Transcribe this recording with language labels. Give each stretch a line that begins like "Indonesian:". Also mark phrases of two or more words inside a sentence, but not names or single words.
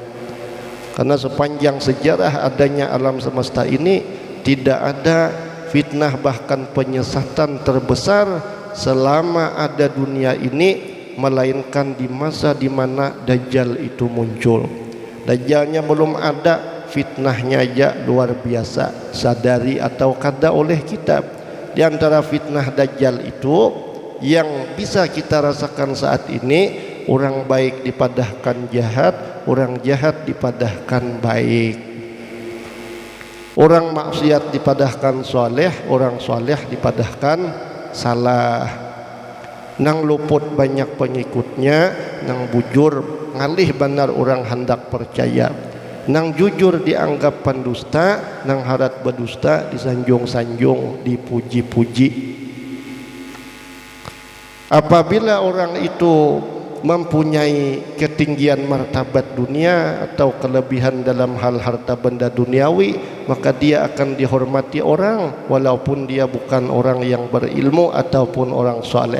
Indonesian: Karena sepanjang sejarah adanya alam semesta ini tidak ada fitnah bahkan penyesatan terbesar selama ada dunia ini, melainkan di masa di mana Dajjal itu muncul. Dajjalnya belum ada, fitnahnya aja luar biasa, sadari atau kada oleh kita. Di antara fitnah Dajjal itu yang bisa kita rasakan saat ini, orang baik dipadahkan jahat, orang jahat dipadahkan baik, orang maksiat dipadahkan soleh, orang soleh dipadahkan salah.
Banjar: Nang luput banyak pengikutnya, nang bujur ngalih benar orang hendak percaya, nang jujur dianggap pendusta, nang harat berdusta disanjung-sanjung, dipuji-puji.
Indonesian: Apabila orang itu mempunyai ketinggian martabat dunia atau kelebihan dalam hal harta benda duniawi, maka dia akan dihormati orang walaupun dia bukan orang yang berilmu ataupun orang soleh.